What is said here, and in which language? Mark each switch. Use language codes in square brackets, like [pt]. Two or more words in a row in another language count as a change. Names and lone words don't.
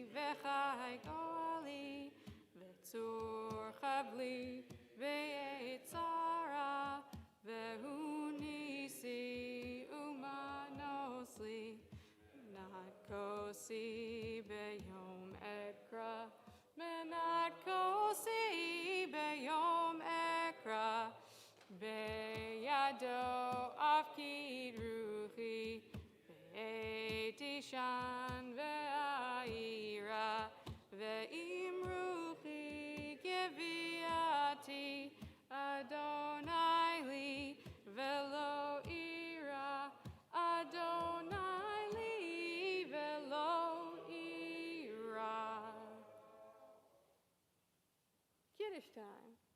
[he] וחי גואלי וצור חבלי בעת צרה והוא נסי ומנוס לי מנת כוסי ביום אקרא מנת כוסי ביום אקרא בידו אפקיד רוחי, בעת אישן ואעירה, ועם רוחי גויתי, ה' לי, ולא אירא, ה' לי, ולא אירא. [en] Kiddush time.